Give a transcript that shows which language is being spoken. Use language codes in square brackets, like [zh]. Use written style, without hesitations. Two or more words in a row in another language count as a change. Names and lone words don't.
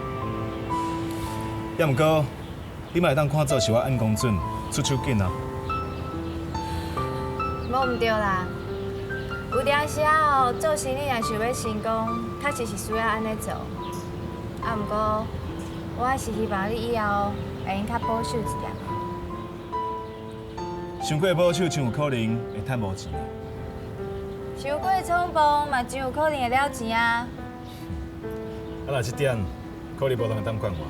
[nan] 也毋过，你嘛会当看做是我按公准，出手紧啊。无毋对啦，有当时啊哦，做生意若想要成功，确实是需要安尼做。啊，毋过我还是希望你以后会用较保守一点。伤过保守，真有可能会趁无钱。伤过冲动嘛，真有可能会了钱啊。啊，若这点，可能无人会当管我。